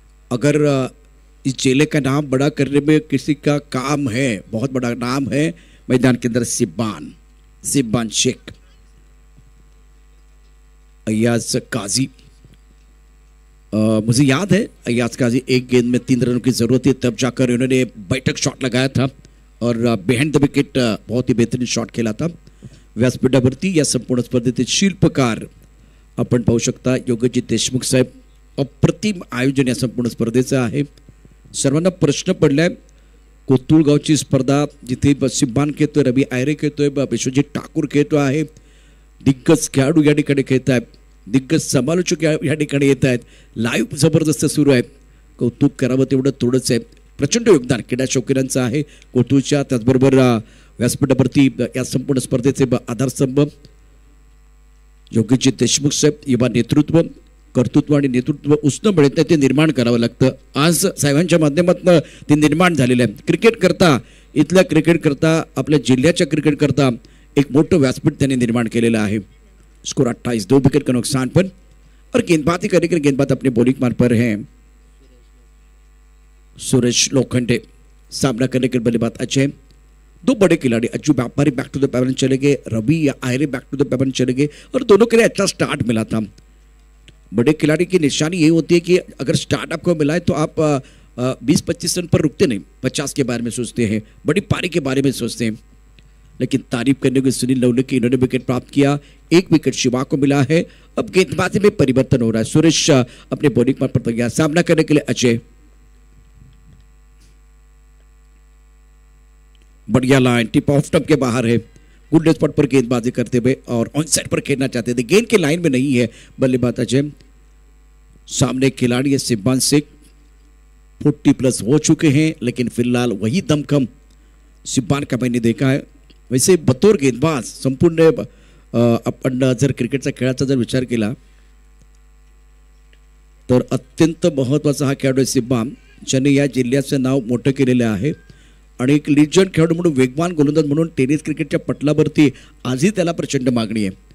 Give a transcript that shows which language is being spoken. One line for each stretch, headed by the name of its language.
Hindi: अगर इस जिले का नाम बड़ा करने में किसी का काम है, बहुत बड़ा नाम है मैदान के अंदर सिब्बान शेख। अय्याज काजी, मुझे याद है अय्याज काजी एक गेंद में 3 रनों की जरूरत थी, तब जाकर उन्होंने बैठक शॉट लगाया था और बिहाइंड द विकेट बहुत ही बेहतरीन शॉट खेला था।
Marathi: व्यासपीठावरती या संपूर्ण स्पर्धेतील शिल्पकार आपण पाहू शकता योगेश देशमुख साहेब। अप्रतिम आयोजन या संपूर्ण स्पर्धेचं आहे। सर्वांना प्रश्न पडलाय, कोतुळगावची स्पर्धा जिथे सिब्बान खेळतोय, रवी आयरे खेळतोय, विश्वजित ठाकूर खेळतो आहे, दिग्गज खेळाडू या ठिकाणी खेळत आहेत, दिग्गज समालोचक या ठिकाणी येत आहेत, लाईव्ह जबरदस्त सुरू आहे। कौतुक करावं तेवढं थोडंच आहे। प्रचंड योगदान क्रीडा शौकीनांचं आहे कोतुळच्या, त्याचबरोबर व्यासपीठावरती या संपूर्ण स्पर्धेचे आधारस्तंभ योगेश देशमुख साहेब। युवा नेतृत्व, कर्तृत्व आणि नेतृत्व उसणं मिळत ते निर्माण करावं लागतं। आज साहेबांच्या माध्यमातून ते निर्माण झालेलं आहे। क्रिकेट करता, इथल्या क्रिकेट करता, आपल्या जिल्ह्याच्या क्रिकेट करता एक मोठं व्यासपीठ त्यांनी निर्माण केलेलं आहे।
Hindi: स्कोर 28, 2 विकेट का नुकसान पर। और गेंदबाजी करने के लिए गेंदबाज अपने बॉलिंग मार्ग पर हैं। सुरेश लोखंडे सामना करने के बल्लेबाज अजय। 2 बड़े खिलाड़ी अज्जू व्यापारी
English: back to the pavilion
Hindi: चले गए, रवि या आयरे बैक टू द पैवन चले गए और दोनों के लिए अच्छा स्टार्ट मिला था। बड़े खिलाड़ी की निशानी ये होती है कि अगर स्टार्ट आपको मिला है तो आप 20-25 रन पर रुकते नहीं, 50 के बारे में सोचते हैं, बड़ी पारी के बारे में सोचते हैं। लेकिन तारीफ करने को सुनील लवले की, इन्होंने विकेट प्राप्त किया, 1 विकेट शिवा को मिला है। अब गेंदबाजी में परिवर्तन हो रहा है। सुरेश अपने बॉलिंग पर तैयार, सामना करने के लिए अजय। बढ़िया लाइन, टिप ऑफ स्टंप के बाहर है, गुड स्पॉट पर गेंदबाजी करते हुए और ऑन साइड पर खेलना चाहते थे, गेंद के लाइन में नहीं है बल्लेबाज अजय। सामने खिलाड़ी है सिब्बान शेख, 40+ हो चुके हैं, लेकिन फिलहाल वही दमखम सिब्बान का मैंने देखा है। वैसे बतौर गेंदबाज
Marathi: संपूर्ण आपण जर क्रिकेटचा खेळाचा जर विचार केला तर अत्यंत महत्त्वाचा हा खेळाडू सिब्बान, ज्याने या जिल्ह्याचं नाव मोठं केलेलं आहे आणि एक लिजंड खेळाडू म्हणून, वेगवान गोलंदाज म्हणून टेनिस क्रिकेटच्या पटलावरती आजही त्याला प्रचंड मागणी आहे।